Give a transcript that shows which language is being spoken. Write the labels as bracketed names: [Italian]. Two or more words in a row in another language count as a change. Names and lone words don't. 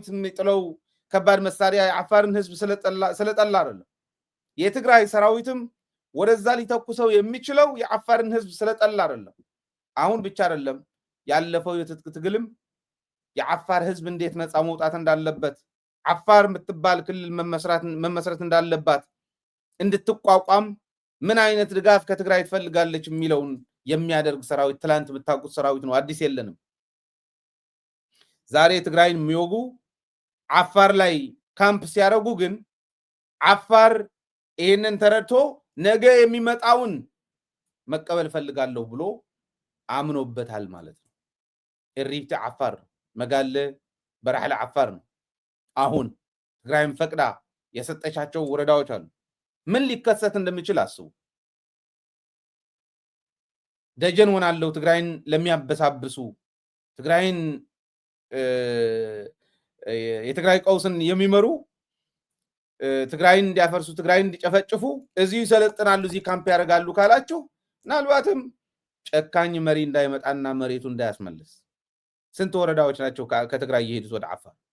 [Amharic] የሚጥለው ከባድ መሳሪያ የዓፋርን ህዝብ ስለጠላ አይደለም የትግራይ ሰራዊትም ወደዛ ሊተኩሰው የሚችለው የዓፋርን ህዝብ ስለጠላ አይደለም አሁን ብቻ አይደለም ያለፈው የትጥቅ ትግልም የዓፋር ህዝብ እንዴት ነፃ መውጣት እንዳለበት ዓፋር የምትባል ክልል መመስረት እንዳለባት እንድትቋቋም ምን አይነት ድጋፍ ከትግራይ ትፈልጋለች የሚለውን የሚያደርግ ሰራዊት ትላንት የምታውቁት ሰራዊት ነው አዲስ የለንም ዛሬ ትግራይን የሚወጉ ዓፋር ላይ ካምፕ ሲያደርጉ ግን ዓፋር ይሄንን ተረድቶ ነገ የሚመጣውን መቀበል ፈልጋለሁ ብሎ አምኖበታል ማለት ነው [Afar] እሪብቲ ዓፋር መጋለ በራሕለ ዓፋር [Amharic] ነው አሁን ትግራይም ፈቅዳ የሰጠቻቸው ወረዳዎች አሉ ምን ሊከሰት እንደሚችል አስቡ ደጀን ሆናለሁ ትግራይን ለሚያበሳብሱ ትግራይን የትግራይ ቀውስን የሚመሩ ትግራይን እንዲያፈርሱ ትግራይን እንዲጨፈጭፉ እዚሁ ይሰለጥናሉ እዚህ ካምፕ ያደርጋሉ ካላችሁ ምናልባትም ጨካኝ መሪ እንዳይመጣና መሬቱ እንዳያስመልስ ስንት ወረዳዎች ናቸው ከትግራይ የሄዱት ወደ ዓፋር